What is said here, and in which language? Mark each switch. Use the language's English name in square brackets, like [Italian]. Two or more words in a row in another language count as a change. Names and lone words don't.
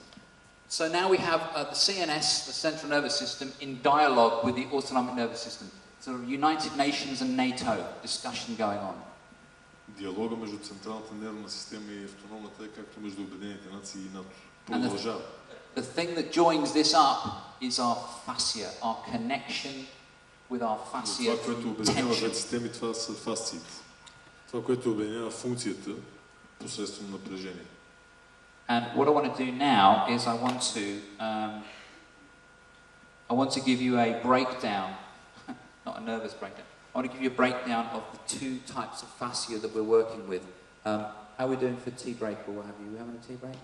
[English] So now we have the CNS, the central nervous system, in dialogue with the autonomic nervous system. sort of United Nations and NATO discussion going on. [Bulgarian] Диалога между централната нервна система и автономната е както между Обединените нации и НАТО. Продължава. [English] The thing that joins this up is our fascia, our connection with our fascia. [Bulgarian] Това, което обединява двете системи, това са фасциите. Това, което обединява функцията посредством напрежение. [English] And what I want to do now is I want to give you a breakdown, not a nervous breakdown. I want to give you a breakdown of the two types of fascia that we're working with. How are we doing for tea break or what have you? Are we having a tea break?